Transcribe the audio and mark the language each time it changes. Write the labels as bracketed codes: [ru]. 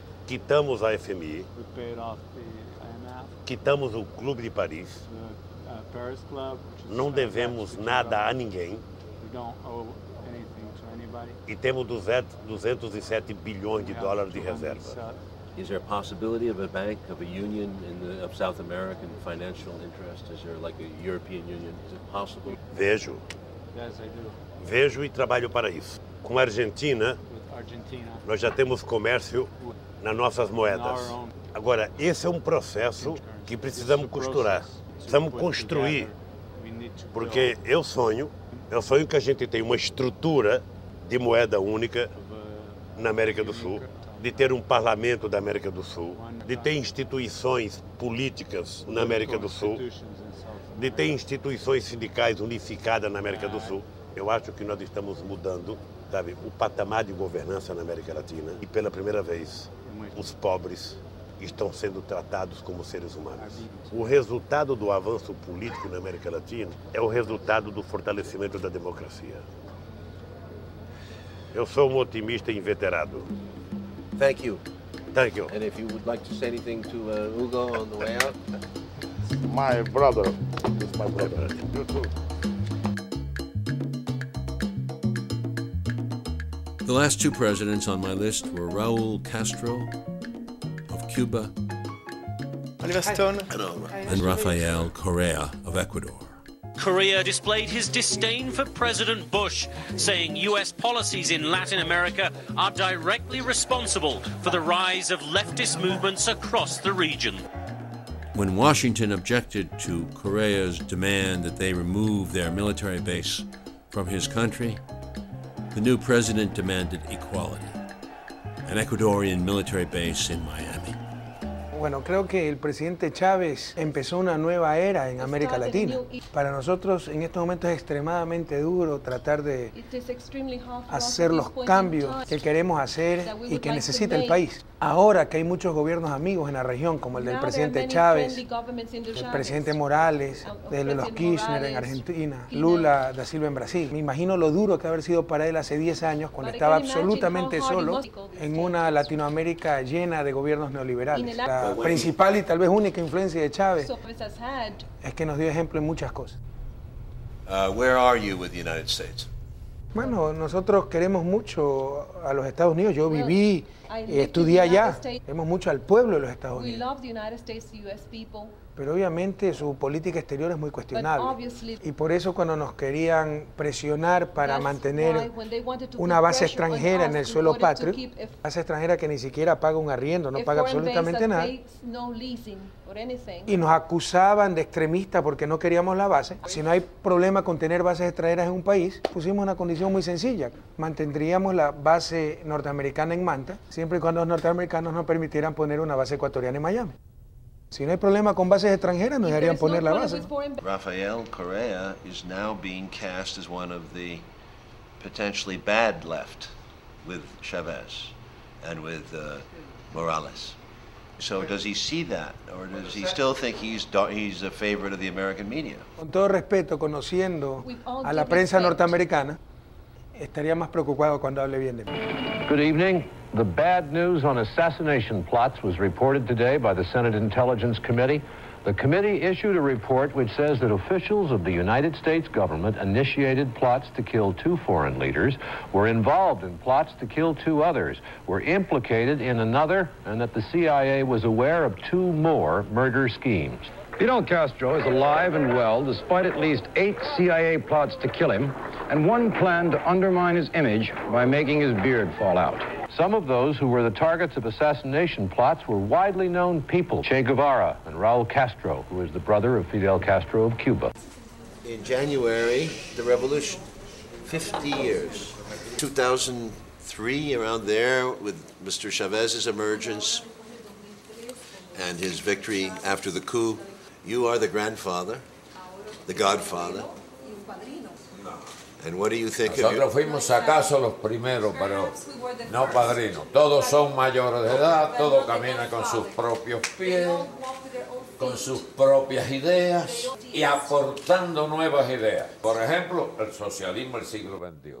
[pt] Quitamos a FMI, quitamos o Clube de Paris, não devemos nada a ninguém e temos 207 bilhões de dólares de reserva. [en] Is there a possibility of a bank, of a union of South American financial interest? Is there like a European Union? Is it possible? [pt] Vejo. Vejo e trabalho para isso. Com a Argentina, nós já temos comércio nas nossas moedas. Agora, esse é um processo que precisamos costurar. Precisamos construir. Porque eu sonho que a gente tenha uma estrutura de moeda única na América do Sul, de ter um parlamento da América do Sul, de ter instituições políticas na América do Sul, de ter instituições sindicais unificadas na América do Sul. Eu acho que nós estamos mudando, sabe, o patamar de governança na América Latina e pela primeira vez os pobres estão sendo tratados como seres humanos. O resultado do avanço político na América Latina é o resultado do fortalecimento da democracia. Eu sou um otimista inveterado. [en] Thank you. Thank you. And if you would like to say anything to Hugo on the way out? My brother. It's my brother. You too. The last two presidents on my list were Raúl Castro of Cuba and Rafael Correa of Ecuador. Correa displayed his disdain for President Bush, saying U.S. policies in Latin America are directly responsible for the rise of leftist movements across the region. When Washington objected to Correa's demand that they remove their military base from his country, the new president demanded equality, an Ecuadorian military base in Miami. [es] Bueno, creo que el presidente Chávez empezó una nueva era en América Latina. Para nosotros en estos momentos es extremadamente duro tratar de hacer los cambios que queremos hacer y que necesita el país. Ahora que hay muchos gobiernos amigos en la región, como el del presidente Chávez, el presidente Morales, de los Kirchner en Argentina, Lula da Silva en Brasil. Me imagino lo duro que haber sido para él hace 10 años, cuando estaba absolutamente solo en una Latinoamérica llena de gobiernos neoliberales. La principal y tal vez única influencia de Chávez es que nos dio ejemplo en muchas cosas. [en] Where are you with the United States? [es] Bueno, nosotros queremos mucho a los Estados Unidos. Yo viví, estudié allá. Queremos mucho al pueblo de los Estados Unidos. Pero obviamente su política exterior es muy cuestionable. Y por eso cuando nos querían presionar para mantener una base extranjera en el suelo patrio, base extranjera que ni siquiera paga un arriendo, no paga absolutamente nada, y nos acusaban de extremistas porque no queríamos la base. Si no hay problema con tener bases extranjeras en un país, pusimos una condición muy sencilla. Mantendríamos la base norteamericana en Manta, siempre y cuando los norteamericanos nos permitieran poner una base ecuatoriana en Miami. Si no hay problema con bases extranjeras, nos deberían poner la base. [en] Rafael Correa is now being cast as one of the potentially bad left with Chavez and with Morales. So does he see that, or does he still think he's a favorite of the American media? [es] Con todo respeto, conociendo a la prensa norteamericana, estaría más preocupado cuando hable bien de mí. [en] Good evening. The bad news on assassination plots was reported today by the Senate Intelligence Committee. The committee issued a report which says that officials of the United States government initiated plots to kill 2 foreign leaders, were involved in plots to kill 2 others, were implicated in another, and that the CIA was aware of 2 more murder schemes. Fidel Castro is alive and well despite at least 8 CIA plots to kill him and 1 plan to undermine his image by making his beard fall out. Some of those who were the targets of assassination plots were widely known people. Che Guevara and Raúl Castro, who is the brother of Fidel Castro of Cuba. In January, the revolution, 50 years. 2003, around there, with Mr. Chavez's emergence and his victory after the coup, you are the grandfather, the godfather. And what do you think [es] Nosotros fuimos acaso los primeros, pero no padrinos. Todos son mayores de edad, todos caminan con sus propios pies, con sus propias ideas y aportando nuevas ideas. Por ejemplo, el socialismo del siglo XXI.